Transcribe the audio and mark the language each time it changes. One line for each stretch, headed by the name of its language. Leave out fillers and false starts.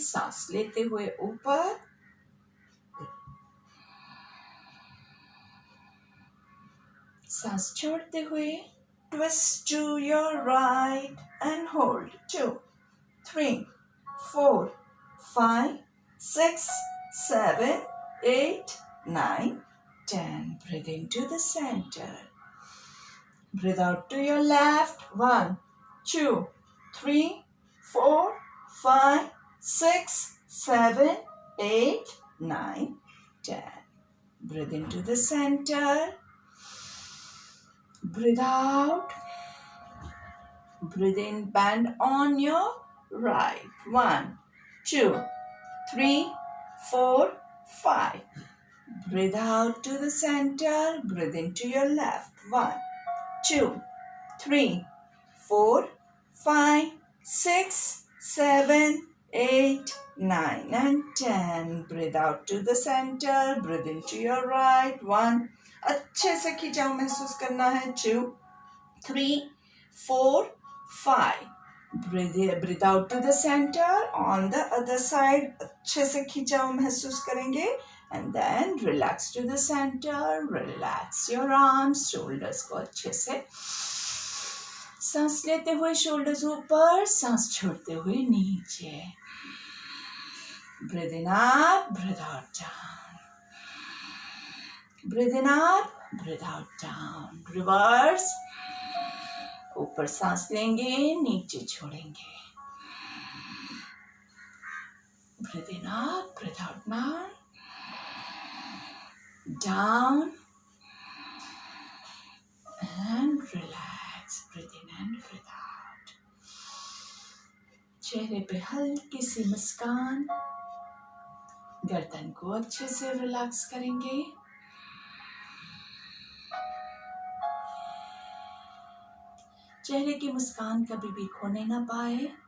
Hindi: सांस लेते हुए ऊपर, सांस छोड़ते हुए
English: Twist to your right and hold 2, 3, 4, 5, 6, 7, 8, 9, 10. Breathe into the center. Breathe out to your left. 1, 2, 3, 4, 5, 6, 7, 8, 9, 10. Breathe into the center. Breathe out. Breathe in, bend on your right. 1, 2, 3, 4, 5. Breathe out to the center. Breathe into your left. 1, 2, 3, 4, 5, 6, 7, 8, 9, and 10. Breathe out to the center. Breathe into your right. 1.
Hindi: अच्छे से खिंचाव महसूस करना है।
English: 2, 3, 4, 5. Breathe out to the center. On the other side,
Hindi: अच्छे से खिंचाव महसूस करेंगे।
English: And then relax to the center. Relax your arms, shoulders
Hindi: को अच्छे से। सांस लेते हुए shoulders ऊपर, सांस छोड़ते हुए नीचे।
English: Breathe in up, breathe out down. Breathe in up, breathe out down. Reverse.
Hindi: ऊपर सांस लेंगे, नीचे छोड़ेंगे।
English: Breathe in up, breathe out down. Down and relax. Breathe in and breathe out.
Hindi: चेहरे पे हल्की सी मुस्कान। गर्दन को अच्छे से रिलैक्स करेंगे। चेहरे की मुस्कान कभी भी खोने ना पाए।